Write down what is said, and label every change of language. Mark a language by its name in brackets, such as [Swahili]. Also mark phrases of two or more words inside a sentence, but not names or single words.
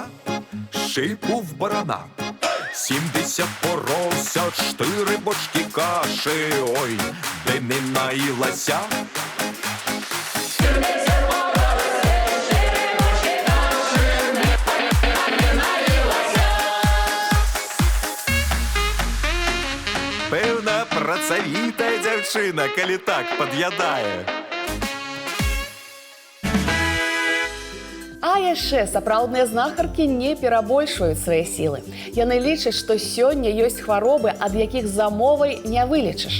[Ukrainian] шийку в барана, 70 поросят, 4 бочки каші, ой, де не наїлася. [Belarusian] Певна працавіта дзяўчына, калі так пад'ядае. А яшчэ сапраўдныя знахаркі не перабольшваюць свае сілы. Яны лічаць, што сёння ёсць хваробы, ад якіх замовай не вылечыш.